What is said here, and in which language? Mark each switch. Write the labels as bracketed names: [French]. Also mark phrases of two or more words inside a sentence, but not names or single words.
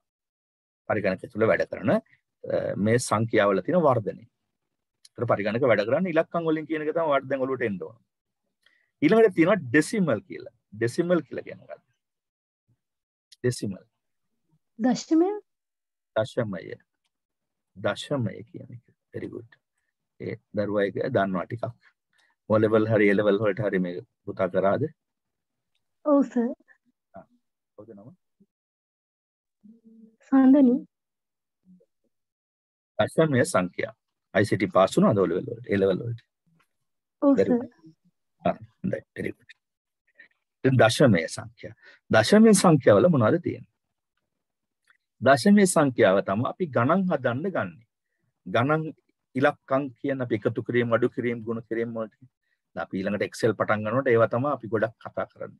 [Sinhala] පරිගණක තුල වැඩ කරන මේ සංඛ්‍යාවල තියෙන වර්ධනය. ඒතර පරිගණක වැඩ කරන්නේ ඉලක්කම් වලින් කියන එක තමයි දැන් ඔලුවට එන්න ඕන. ඊළඟට තියෙනවා ඩෙසිමල් කියලා. ඩෙසිමල් කියලා කියන්නේ මොකක්ද? ඩෙසිමල්. දශමය. දශමය. දශමය කියන එක. [English] very good. [Sinhala] ඒ දරුවා එක දන්නවා ටිකක්. [English] O level [Sinhala] හරි [English] A level [Sinhala] වලට හරි මේක පුතා කරාද? ඔව් සර්. කවුද නම? සඳනි. දශමය සංඛ්‍යා. ICT පාස් වුණාද [English] O level [Sinhala] වලට? [English] A level [Sinhala] වලට? ඔව් සර්. හොඳයි. [English] very good. [Sinhala] දැන් දශමය සංඛ්‍යා. දශමය සංඛ්‍යාවල මොනවද තියෙන්නේ? දශමය සංඛ්‍යාව තමයි අපි ගණන් හදන්න ගන්නෙ. ගණන් ඉලක්කම් කියන අපි එකතු කිරීම, අඩු කිරීම, ගුණ කිරීම වලට. අපි ඊළඟට Excel පටන් ගන්නකොට ඒවා තමයි අපි ගොඩක් කතා කරන්නේ.